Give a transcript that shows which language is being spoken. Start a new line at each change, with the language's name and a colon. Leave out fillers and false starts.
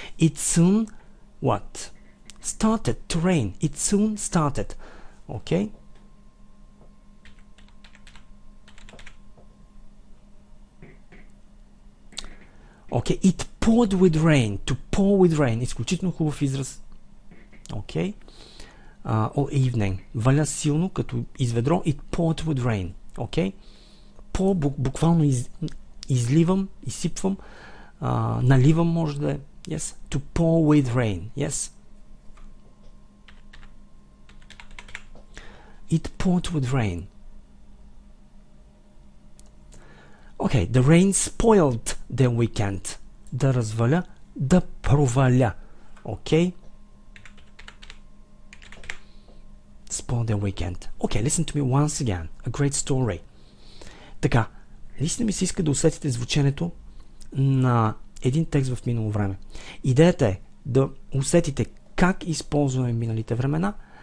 English: It soon, what? Started to rain. It soon started. Okay? Okay, it poured with rain. To pour with rain.
Bulgarian: Изключително хубав израз.
English: Okay? All evening.
Bulgarian: Валя силно, като изведро.
English: It poured with rain. Okay?
Bulgarian: Pour, буквално изливам, изсипвам, наливам, може да е.
English: Yes? To pour with rain. Yes? It poured with rain. Okay, the rain spoiled their weekend.
Bulgarian: Да разваля, да проваля. Okay?
English: Spoil their weekend. Okay, listen to me once again. A great story.
Bulgarian: Така, наистина ми се иска да усетите звученето на един текст в минало време. Идеята е да усетите как използваме миналите времена.